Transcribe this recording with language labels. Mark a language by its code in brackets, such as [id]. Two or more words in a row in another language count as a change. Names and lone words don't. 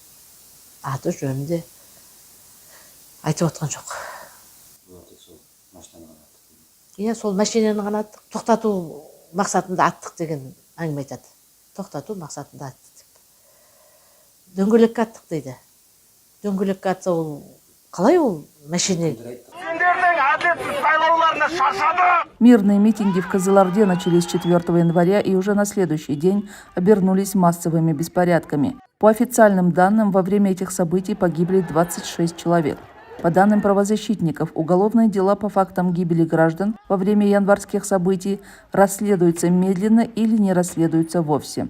[kk] Аты жөнінде айтып отқан жоқ. Иә, сол машинаны ғана тоқтату мақсатында аттық деген әңгіме айтады. Тоқтату мақсатында аттық. Дөңгелекке аттық дейді. Дөңгелекке атса ол қалай ол машине? [ru] Мирные митинги в Кызылорде начались 4 января и уже на следующий день обернулись массовыми беспорядками. По официальным данным, во время этих событий погибли 26 человек. По данным правозащитников, уголовные дела по фактам гибели граждан во время январских событий расследуются медленно или не расследуются вовсе.